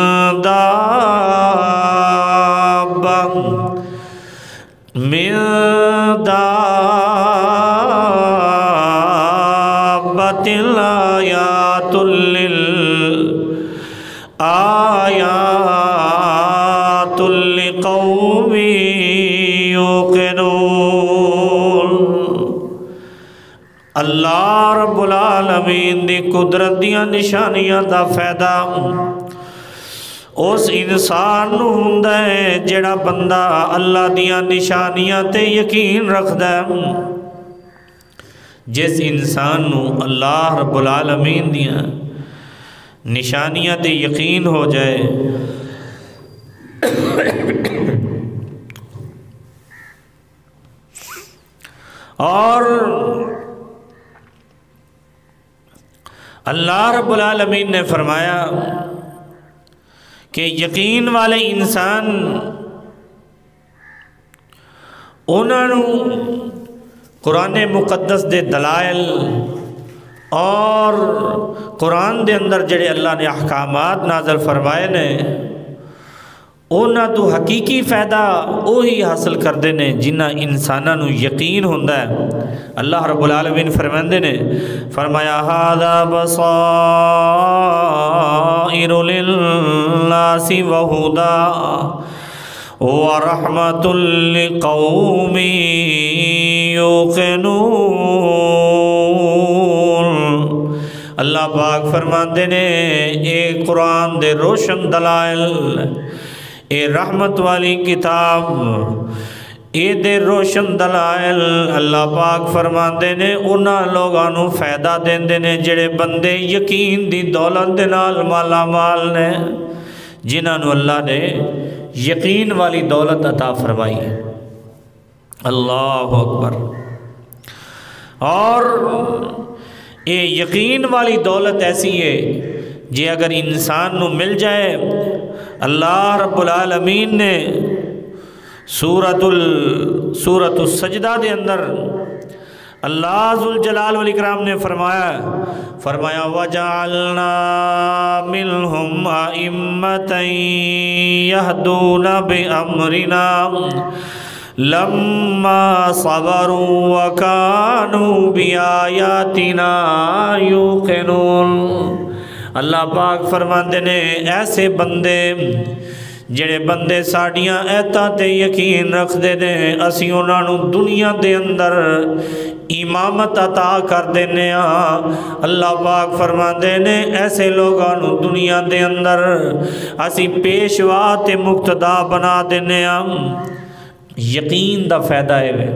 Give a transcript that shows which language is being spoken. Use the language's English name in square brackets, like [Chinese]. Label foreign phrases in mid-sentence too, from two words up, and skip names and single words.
[Arabic] دابۃ آیات لقوم یوقنون۔ اللہ رب العالمین [Punjabi] دی قدرت دیاں نشانیاں دا فائدہ اس انسان نو ہوندا ہے جڑا بندہ اللہ دیاں نشانیاں تے یقین رکھدا ہے۔ جس انسان نو [Arabic] اللہ رب العالمین [Punjabi] دیاں نشانیاں تے یقین ہو جائے، اور [Arabic] اللہ رب العالمین [Punjabi] نے فرمایا کہ یقین والے انسان انہاں نو قرآن مقدس دے دلائل اور قرآن دے اندر جڑے اللہ نے احکامات نازل فرمائے نے، انہاں تو حقیقی فائدہ وہی حاصل کردے نے جنہ انساناں نو یقین ہوندا ہے۔ [Arabic] اللہ رب العالمین [Punjabi] فرماندے نے فرمایا [Arabic] ھذا بصائر للناس وہدی ورحمۃ لقوم یوقنون۔ [Punjabi] اللہ پاک فرماندے نے اے قرآن دے روشن دلائل، اے رحمت والی کتاب، اے دے روشن دلائل اللہ پاک فرماندے نے انہاں لوگاں نو فائدہ دیندے نے جڑے بندے یقین دی دولت دے نال مالا مال نے، جنہاں نو اللہ نے یقین والی دولت عطا فرمائی ہے۔ [Arabic] اللہ اکبر۔ [Punjabi] اور اے یقین والی دولت ایسی ہے جے اگر انسان نو مل جائے، [Arabic] اللہ رب العالمین [Punjabi] نے سورۃ سورۃ السجدہ دے اندر [Arabic] اللہ ذوالجلال والاکرام [Punjabi] نے فرمایا [Arabic] وَجَعَلْنَا مِنْهُمْ أَئِمَّةً يَهْدُونَ بِأَمْرِنَا لَمَّا صَبَرُوا وَكَانُوا بِآيَاتِنَا يُوقِنُونَ۔ اللہ پاک [Punjabi] فرماندے نے ایسے بندے جڑے بندے ساڑیاں ایتاں تے یقین رکھ دے نے اسی انہاں نو دنیا دے اندر امامت عطا کر دینے اللہ پاک فرماندے نے ایسے لوگاں نو دنیا دے اندر اسی پیشوا تے مقتدا بنا دینے یقین دا فائدہ ہے